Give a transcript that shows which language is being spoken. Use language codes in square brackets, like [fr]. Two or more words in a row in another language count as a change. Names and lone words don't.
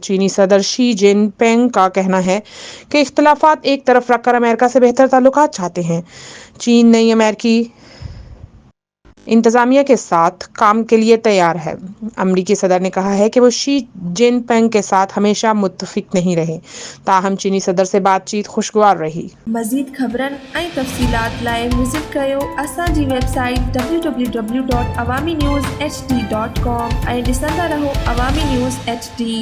[ur] چینی صدر شی جن پنگ کا کہنا ہے کہ اختلافات ایک طرف رکھ کر امریکہ سے بہتر تعلقات چاہتے ہیں. چین نئی امریکی انتظامیہ کے ساتھ کام کے لیے تیار ہے. امریکی صدر نے کہا ہے کہ وہ شی جن پنگ کے ساتھ ہمیشہ متفق نہیں رہے، تاہم چینی صدر سے بات چیت خوشگوار رہی. [sd] مزید خبرن ऐं तफ़सीलात लाइ विज़िट कयो असांजी वेबसाइट www.awamiNewsHD.com ऐं ॾिसंदा रहो अवामी न्यूज़ HD.